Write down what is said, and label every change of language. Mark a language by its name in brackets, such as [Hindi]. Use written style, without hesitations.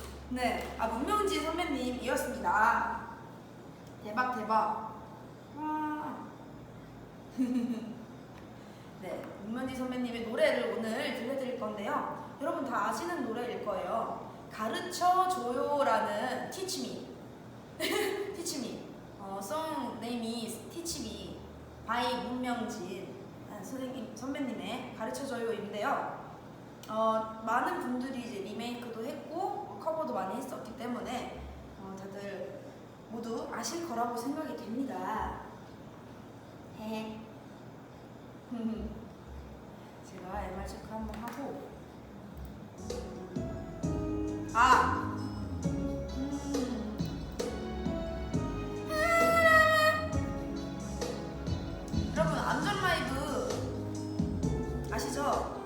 [Korean] 네, 문명지 선배님이었습니다. 대박. 와. 네, 문명지 선배님의 노래를 오늘 들려드릴 건데요. 여러분 다 아시는 노래일 거예요. 가르쳐줘요라는 Teach Me. Teach Me. [English] Song name is Teach Me by 문명진 [Korean] 선배님의 가르쳐줘요인데요. 많은 분들이 이제 리메이크도 했고 커버도 많이 했었기 때문에 다들 모두 아실 거라고 생각이 됩니다. 헤헤. 제가 MR 체크 한번 하고 여러분 암전 라이브 아시죠?